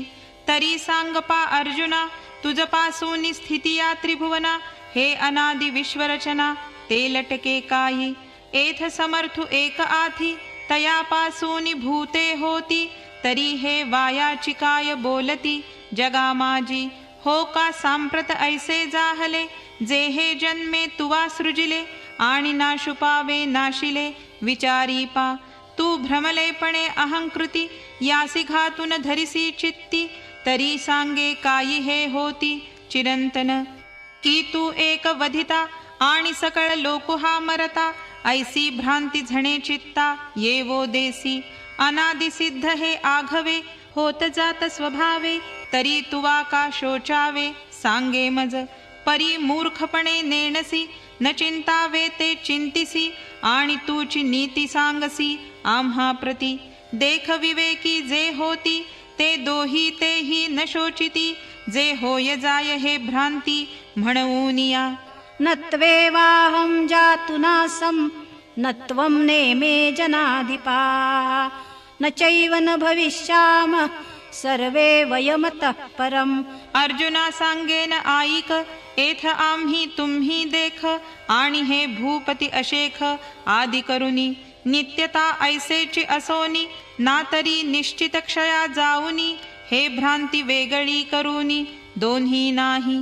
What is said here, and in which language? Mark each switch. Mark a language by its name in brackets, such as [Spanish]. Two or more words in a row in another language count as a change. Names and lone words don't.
[Marathi] तरी सांगपा अर्जुना, तुझपासून स्थिती या त्रिभुवना, हे अनादि विश्वरचना ते लटके काही. एथ समर्थू एक आथी, तयापासून भूते होती, तरी हे वायाची काय बोलती. जगा माझी हो का सांप्रत ऐसे जाहले, जे हे जन्मे तुवा सृजिले, आणि नाशु पावे नाशिले. विचारी पा तू भ्रमलेपणे अहंकृती, यासी घातून धरिसी चित्ती, तरी सांगे काही हे होती चिरंतन. की तू एक वधिता, आणि सकळ लोक हा मरता, ऐसी भ्रांती झणे चित्ता येवो देसी. अनादि सिद्ध हे आघवे, होत जात स्वभावे, तरी तुवा का शोचावे. सांगे मज परी मूर्खपणे नेणसी, न चिंतावे ते चिंतिसी, आणि तूची नीती सांगसी आम्हा प्रती. देख विवेकी जे होती, ते दोही तेही न शोचिती, जे होय जाय हे भ्रांती म्हणून या. [Sanskrit] न त्वेवाहं जातु नासं, न त्वं नेमे जनाधिपाः, न चैव न भविष्यामः सर्वे वयमतः परम्. [Marathi] अर्जुना सांगेन आईक, एथ आम्ही तुम्ही देख, आणि हे भूपती अशेख आदि करुनी. नित्यता ऐसेची असोनी, ना तरी निश्चित क्षया जाऊनी. हे भ्रांती वेगळी करुनी दोन्ही नाही.